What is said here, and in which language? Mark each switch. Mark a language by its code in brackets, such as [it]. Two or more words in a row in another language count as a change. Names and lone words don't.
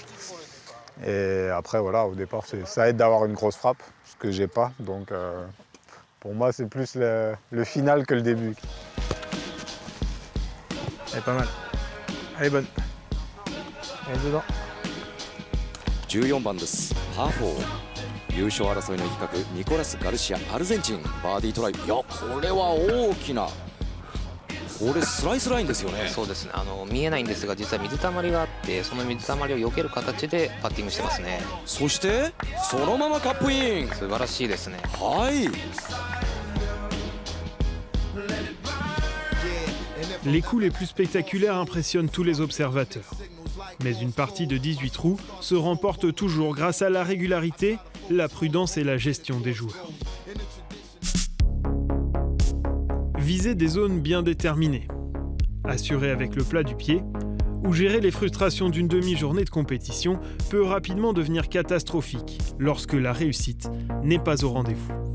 [fr] Et après, voilà, au départ, ça aide d'avoir une grosse frappe, ce que j'ai pas. Donc, pour moi, c'est plus le final que le début. Elle est pas mal. Elle est bonne. Elle est dedans. [ja] 14 番です。パー4。優勝争いの一角、ニコラス・ガルシア、アルゼンチン、バーディートライ。いや、これは大きな。これスライスラインですよね。そうですね。見えないんですが、実は水たまりがあって、その水たまりを避ける形でパッティングしてますね。そしてそのままカップイン。素晴らしいですね。はい。 [fr] Les coups les plus spectaculaires impressionnent tous les observateurs. Mais une partie de 18 trous se remporte toujours grâce à la régularité, la prudence et la gestion des joueurs. Viser des zones bien déterminées, assurer avec le plat du pied, ou gérer les frustrations d'une demi-journée de compétition peut rapidement devenir catastrophique lorsque la réussite n'est pas au rendez-vous.